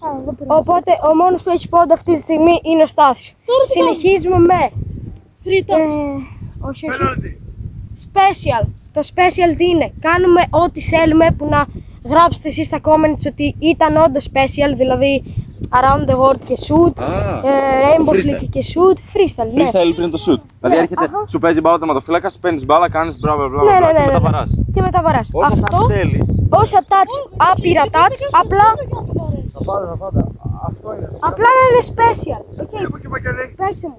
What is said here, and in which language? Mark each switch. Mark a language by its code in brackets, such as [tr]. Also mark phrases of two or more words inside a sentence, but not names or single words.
[el] Οπότε ο μόνος που έχει πόντο αυτή τη στιγμή είναι ο Στάθης. Συνεχίζουμε με 3 touch. Όχι. Special. Το special τι είναι? Κάνουμε ό,τι θέλουμε, που να γράψετε εσείς στα comments ότι ήταν όντως special, δηλαδή [en] around the world [el] και shoot, [en] rainbow flick [el] και shoot, freestyle. Freestyle πριν το shoot. Δηλαδή έρχεται, σου παίζει μπάλα ο τερματοφύλακας, παίρνεις μπάλα, κάνεις μπλα μπλα μπλα και μετά βαράς. Και μετά βαράς. Αυτό, θέλεις. όσα touch, άπειρα touch, απλά Αυτό είναι. απλά να είναι special. Παίξε μου.